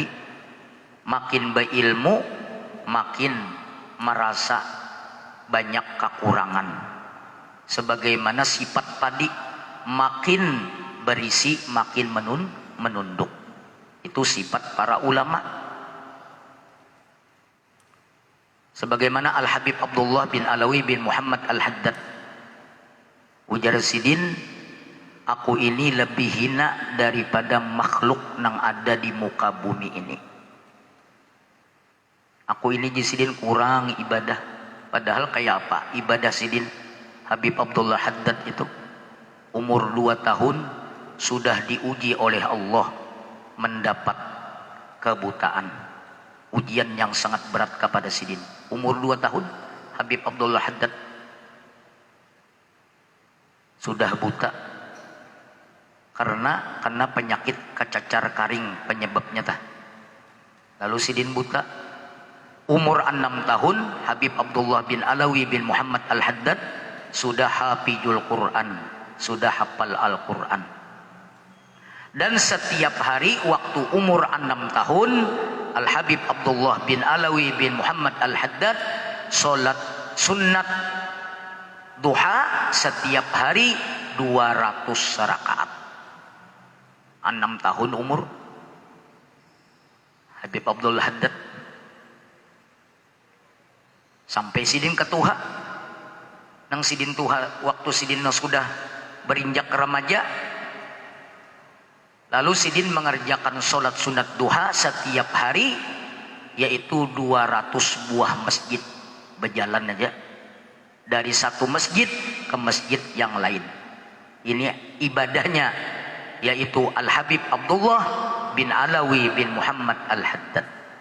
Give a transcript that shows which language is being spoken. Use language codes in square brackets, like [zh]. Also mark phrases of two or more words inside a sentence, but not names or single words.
[id] Makin berilmu, makin merasa banyak kekurangan. Sebagaimana sifat padi, makin berisi makin menunduk. Itu sifat para ulama. Sebagaimana Al-Habib Abdullah bin Alawi bin Muhammad Al-Haddad, ujar sidin, aku ini lebih hina daripada makhluk yang ada di muka bumi ini. Aku ini sidin kurang ibadah. Padahal kayak apa ibadah sidin? Habib Abdullah Haddad itu umur 2 tahun sudah diuji oleh Allah mendapat kebutaan. Ujian yang sangat berat kepada sidin. Umur 2 tahun Habib Abdullah Haddad sudah buta karena penyakit kecacar karing penyebabnya tah. Lalu sidin buta. Umur 6 tahun Habib Abdullah bin Alawi bin Muhammad Al-Haddad sudah [ar] hafizul Quran, [id] sudah hafal Al-Quran. Dan setiap hari waktu umur 6 tahun Al-Habib Abdullah bin Alawi bin Muhammad Al-Haddad sholat sunnat duha setiap hari 200 rakaat. 6 tahun umur Habib Abdullah Haddad. [bjn] Sampai sidin ketuha. [id] Nang sidin tuha, waktu sidin sudah berinjak remaja, lalu sidin mengerjakan sholat sunat duha setiap hari, yaitu 200 buah masjid, berjalan aja dari satu masjid ke masjid yang lain. Ini ibadahnya, yaitu Al-Habib Abdullah bin Alawi bin Muhammad Al-Haddad.